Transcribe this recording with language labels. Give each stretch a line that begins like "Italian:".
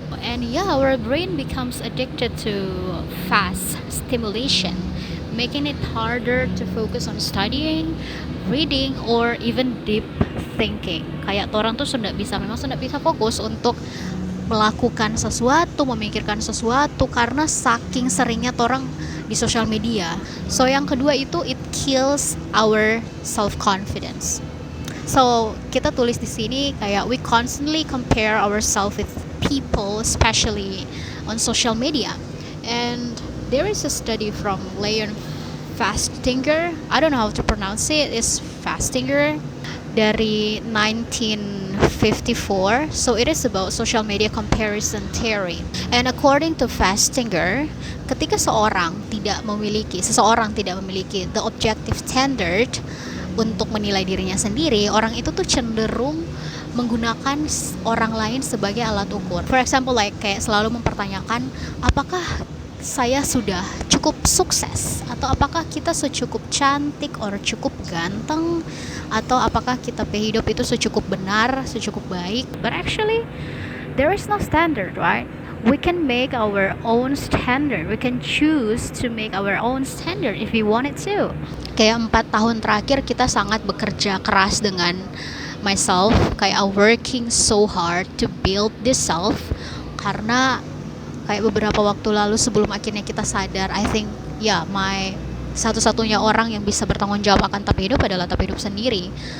English: And yeah, our brain becomes addicted to fast stimulation, making it harder to focus on studying, reading, or even deep thinking.
Indonesian: Kayak orang tuh memang sudah bisa fokus untuk melakukan sesuatu, memikirkan sesuatu, karena saking seringnya orang di social media.
English: So
Indonesian: yang kedua itu,
English: it kills our self confidence. So
Indonesian: kita tulis di sini kayak
English: we constantly compare ourselves with people, especially on social media. And there is a study from Leon Festinger, I don't know how to pronounce it, it's Festinger, dari 1954. So it is about social media comparison theory. And according to Festinger,
Indonesian: ketika seseorang tidak memiliki
English: the objective standard
Indonesian: untuk menilai dirinya sendiri, orang itu tuh cenderung menggunakan orang lain sebagai alat ukur.
English: For example,
Indonesian: kayak selalu mempertanyakan apakah saya sudah cukup sukses, atau apakah kita secukup cantik or cukup ganteng, atau apakah kita hidup itu secukup benar, secukup baik.
English: But actually there is no standard, right? We can make our own standard. We can choose to make our own standard if we wanted to.
Indonesian: Kayak 4 tahun terakhir kita sangat bekerja keras dengan myself, kayak
English: working so hard to build this self,
Indonesian: karena kayak beberapa waktu lalu sebelum akhirnya kita sadar, I think satu-satunya orang yang bisa bertanggung jawab akan tahap hidup adalah tahap hidup sendiri.